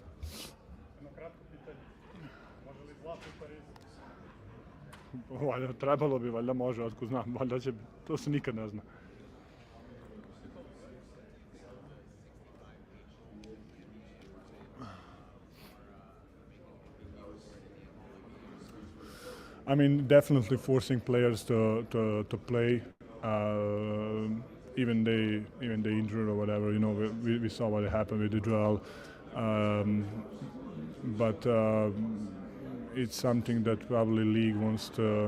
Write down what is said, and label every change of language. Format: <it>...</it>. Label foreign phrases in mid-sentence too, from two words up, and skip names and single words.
<hr>Valjda, trebalo bi, valjda može, otko znam, valjda će, to se nikad ne zna.</hr> <en>I mean, definitely forcing players to play, even they injured or whatever. You know, we saw what happened with Joel, but it's something that probably league wants to.</en>